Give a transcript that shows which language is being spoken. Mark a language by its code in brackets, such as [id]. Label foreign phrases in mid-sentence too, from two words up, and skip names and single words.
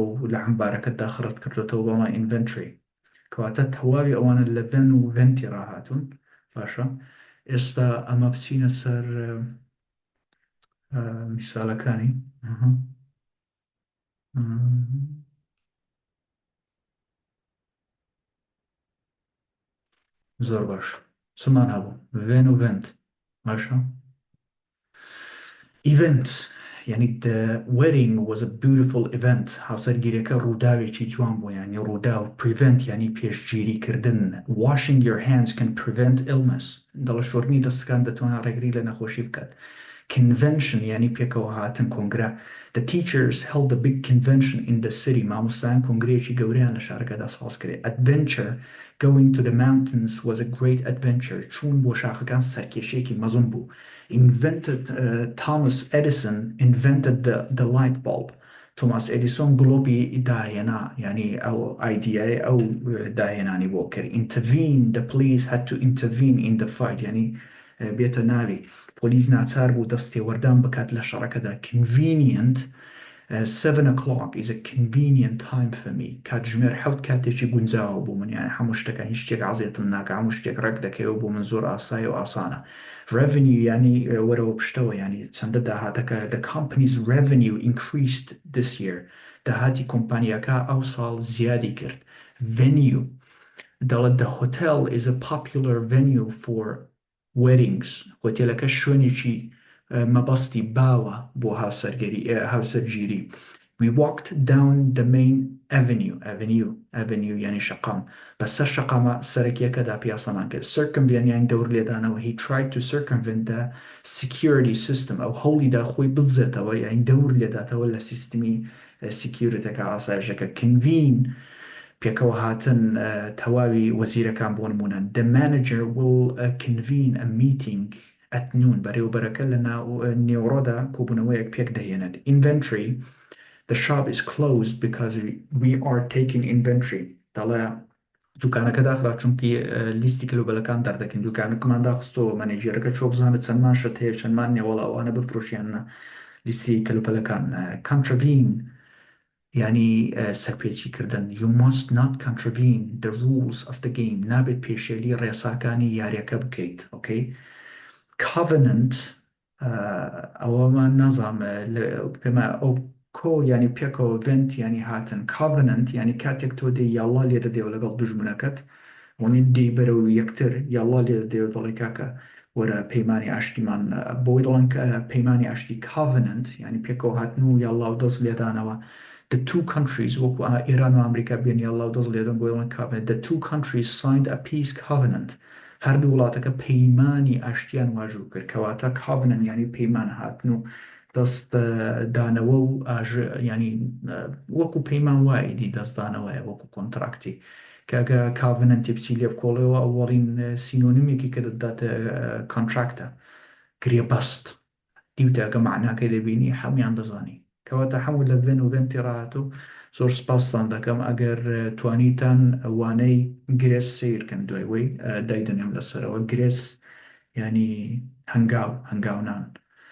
[ckb] و لە عەمبارەکەت داخڕت کردوێتەوە بەڵا ئینڤنتری کەواتە تەواوی ئەوانە لە vن و venti ڕاهاتون باشە ئێستا ئەمە بچینە سەر میساڵەکانی زۆر باش چمان هەبوو vn و vent باشە event ینی [en] the wedding was a beautiful event [ckb] هاوسەرگیریەکە ڕووداوێکی جوان بوو ینی ڕووداو prevent ینی پێشگیریکردن [en] washing your hands can prevent illness [ckb] دەڵە شۆرنی دەستەکان دەتوانە ڕێگری لە نەخۆشی بکات convention ینی پێکەوە هاتن کۆنگرا [en] the teachers held a big convention in the city [ckb] مامۆستایان کۆنگرەیەکی گەورەیان لە شارەکەدا ساز کرێ [en] adventure going to the mountains was a great adventure [ckb] چوون بۆ شاخەکان سەرکێشەیەکی مەزن بوو [en] Thomas Edison invented the light bulb توماس [ckb] ئێدیسۆن گلۆبی داهێنا ینی ئەو ئایدیای ئەو داهێنانی بۆ کرد [en] intervene the police had to intervene in the fight [ckb] ینی بێتە ناوی پۆلیس ناچار بوو دەستێوەردان بکات لە شەڕەکەدا [en] convenient 7 o'clock is a convenient time for me [ckb] کاتژمێر حەوت کاتێکی گونجاوە بوو من یانی هەموو شتەکە هیچ شتێک عزیێتم ناکە هەموو شتێک ڕێک دەکەوە بۆ من زۆر ئاسایە و ئاسانە revenue ینی وەرەوە پشتەوە ینی چەندە داهاتەکە [en] the company's revenue increased this year [ckb] داهاتی کۆمپانیەکە ئەو ساڵ زیادی کرد venue دەڵێت [en] the hotel is a popular venue for weddings [ckb] هۆتێلەکە شوێنێکی مەبەستی باوە بۆ هاوسەرگیری. [en] We walked down the main avenue [ckb] يعني شقام بەسەر شقامە سەرەکیەکەدا پیاسەمان کرد. Circumvent يعني دەور لێدانەوە. [en] He tried to circumvent the security system [ckb] ئەو هەوڵیدا خۆی ببزێتەوە یعنی دەور لێداتەوە لە سیستمی سیکیورتەکە ئاسایشەکە. Convene پێکەوە هاتن تەواوی وەزیرەکان بۆ نمونە. [en] The manager will convene a meeting at noon [ckb] بەڕێوەبەرەکە لە نێوڕۆدا کۆبوونەوەیەک پێک دەهێنێت. [en] Inventory the shop is closed because we are taking inventory [ckb] دەڵێ دوکانەکە داخرا چونکی لیستی کلوبەلەکان دەردەکەین دوکانەکەمان داخستەوە مەنێجێرەکە چۆ بزانێت چەندمان شت هەیە چەندمان نێوەڵ ئەوانە بفرۆشیانە لیستی کلوپەلەکان. Contravene يعني سەرپێچی کردن. [en] You must not contravene the rules of the game [ckb] نابێت پێشێلی ڕێساکانی یاریەکە بکەیت. [en] Okay? [ckb] Covenant ئەوەمان نازام پێمە ئەو کۆ ینی پێکەوە vent ینی هاتن. Covenant ینی کاتێک تۆ دێ یاڵا لێ دەدێەوە لەگەڵ دوژمنەکەت وەنی دێ بەرە و یەکتر یاڵا لێ دەدێەوە دەڵی کاکە وەرە پەیمانی ئاشتیمان بۆی دەڵێن پەیمانی ئاشتی Covenant ینی پێکەوە هاتن و یاڵا و دەست لێدانەوە. [en] The two countries [ckb] وەکو ئێران و ئەمریکا بێن یاڵا و دەست لێدەن بۆی دەڵێن Covenant. [en] The two countries signed a peace covenant [ckb] هەردوو وڵاتەکە پەیمانی ئاشتیان واژوو کرد کەواتە Covenant ینی پەیمان هاتن و دەست دانەوە و ینی وەکو پەیمان وایدی دەستدانەوەیە وەکو کۆنتراکتی کەگە کاڤنەنتی بچی لێ بکۆڵەوە ئەوەڵین سینۆنیمێکی کە دەداتە کۆنتراکتە کرێ بەست دیوتەگە معناکەی دەبینی هەمویان دەزانی کەواتە هەموو لە بێن و بێن تێڕاتۆ زۆر سپاستان دەکەم ئەگەر توانیتان ئەوانەی گرێس سیرکەن دوای وەی دایدنێم لەسەرەوە گرێس ینی هەنگاونان